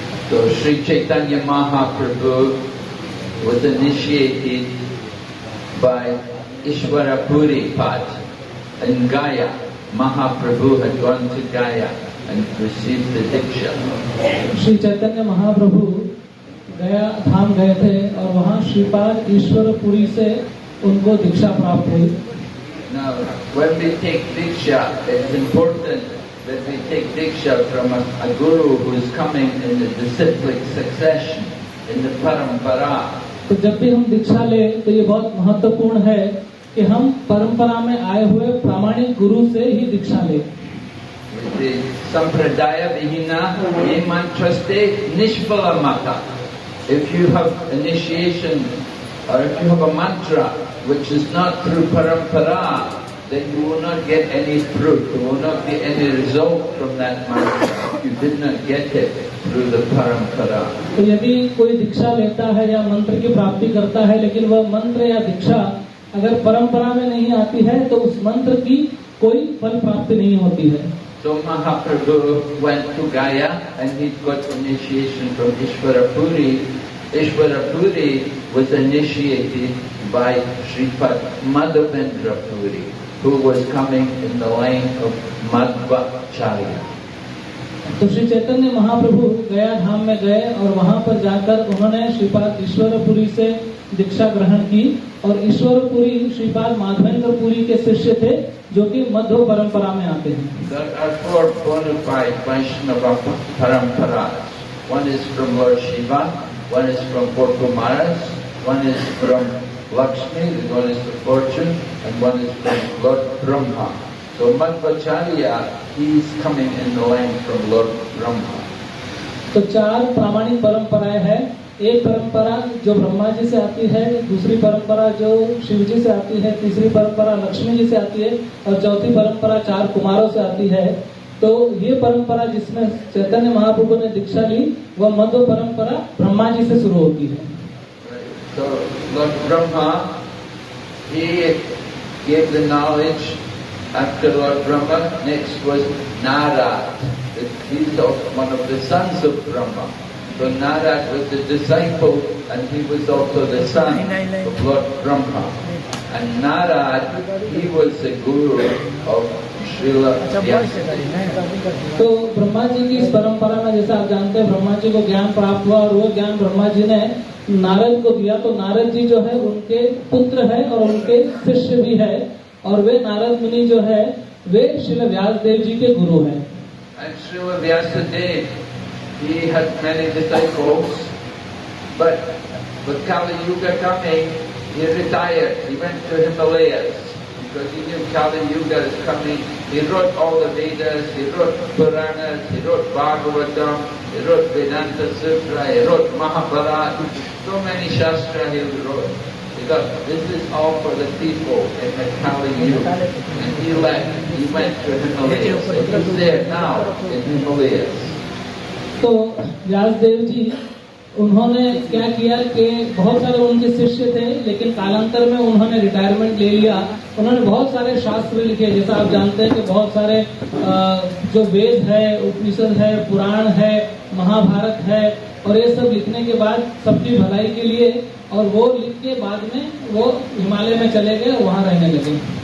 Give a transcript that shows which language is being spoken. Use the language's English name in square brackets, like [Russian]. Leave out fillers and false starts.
[English] So Sri Chaitanya Mahaprabhu was initiated by Ishwara Puri Pad in Gaya. Mahaprabhu had gone to Gaya and received the Diksha. [Hindi] Shri Chaitanya Mahaprabhu गया धाम गए थे और वहाँ श्रीपाद ईश्वरपुरी से उनको दीक्षा प्राप्त हुई। [English] Now, when we take Diksha, it's important that we take Diksha from a guru who is coming in the disciplic succession, in the parampara. [Hindi] तो जब भी हम दीक्षा ले तो ये बहुत महत्वपूर्ण है कि हम परंपरा में आए हुए प्रामाणिक गुरु से ही दीक्षा ले। [Sanskrit] The sampradaya vihina ye mantraste nishpala mata. [English] If you have initiation or if you have a mantra which is not through parampara, then you will not get any fruit. There will not be any result from that mantra. You did not get it through the parampara. [Hindi] तो यदि कोई दीक्षा लेता है या मंत्र की प्राप्ति करता है लेकिन वह मंत्र या दीक्षा अगर परंपरा में नहीं आती है तो उस मंत्र की कोई फल प्राप्ति नहीं होती है। [English] So Mahaprabhu went to Gaya and he got initiation from Ishwara Puri. Ishwara Puri was initiated by Sripad Madhavendra Puri, who was coming in the line of Madhvacharya. [Hindi] तो श्री चैतन्य महाप्रभु गया धाम में गए और वहाँ पर जाकर उन्होंने श्रीपाद ईश्वरपुरी से दीक्षा ग्रहण की और ईश्वरपुरी श्रीपाद माधवेंद्रपुरी के शिष्य थे जो कि मध्व परंपरा में आते हैं। [English] There are four bona fide Vaishnava paramparas. One is from Lord Shiva, one is from Gorkumaras, one is from Lakshmi, one is the fortune, and one is from Lord Brahma. So Madhvacharya, he is coming in the line from Lord Brahma. [Hindi] तो चार प्रामाणिक परंपराएं हैं। एक परंपरा जो ब्रह्मा जी से आती है, दूसरी परंपरा जो शिव जी से आती है, तीसरी परंपरा लक्ष्मी जी से आती है और चौथी परंपरा चार कुमारों से आती है। तो ये परंपरा जिसमें चैतन्य महाप्रभु ने दीक्षा ली वह मध्व परंपरा ब्रह्मा जी से शुरू होती है। [English] So Lord Brahma, he gave the knowledge after Lord Brahma. Next was Narad. He's one of the sons of Brahma. So Narad was the disciple and he was also the son of Lord Brahma. And Narad, he was the guru of Srila Vyasadeva. [Hindi] तो ब्रह्मा जी की इस परंपरा में जैसा आप जानते हैं ब्रह्मा जी को ज्ञान प्राप्त हुआ और वो ज्ञान ब्रह्मा जी ने नारद को दिया। तो नारद जी जो है उनके पुत्र है और उनके शिष्य भी है और वे नारद मुनि जो है वे श्रील व्यासदेव जी के गुरु हैं। [English] And Srila Vyasadeva, he had many disciples, but with Kali Yuga coming, he retired. He went to Himalayas because he knew Kali Yuga is coming. He wrote all the Vedas, he wrote Puranas, he wrote Bhagavatam, he wrote Vedanta Sutra, he wrote Mahabharata. So many Shastra he wrote. Because this is all for the people in the Kali Yuga. And he left. He went to Himalayas. And he's there now in Himalayas. [Hindi] तो व्यासदेव जी उन्होंने क्या किया कि बहुत सारे उनके शिष्य थे लेकिन कालांतर में उन्होंने रिटायरमेंट ले लिया। उन्होंने बहुत सारे शास्त्र लिखे जैसा आप जानते हैं कि बहुत सारे जो वेद है, उपनिषद है, पुराण है, महाभारत है और ये सब लिखने के बाद सबकी भलाई के लिए और वो लिख के बाद में वो हिमालय में चले गए, वहाँ रहने लगे।